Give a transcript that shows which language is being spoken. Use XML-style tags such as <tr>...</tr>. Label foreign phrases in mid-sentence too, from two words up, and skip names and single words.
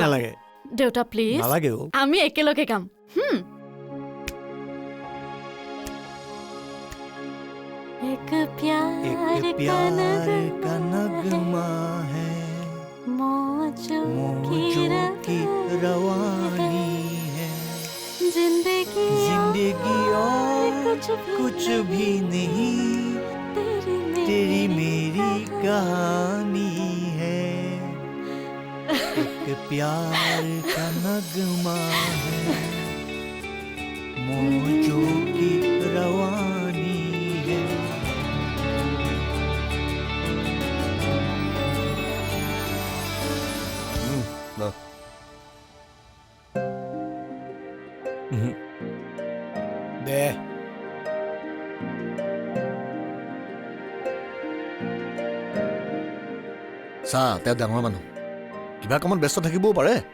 <as>নালাগে দেউতা প্লিজ নালাগে অ' আমি একেলগে গাম</as> <hi>एक प्यार एक प्यार का नगमा है मौजों मौजों की रवानी है जिंदगी जिंदगी और कुछ भी नहीं तेरी मेरी कहानी है एक प्यार का नगमा है मौजों की रवानी है</hi> <as>না দে চা তেওঁ ডাঙৰ মানুহ কিবা কামত ব্যস্ত থাকিবও পাৰে</as>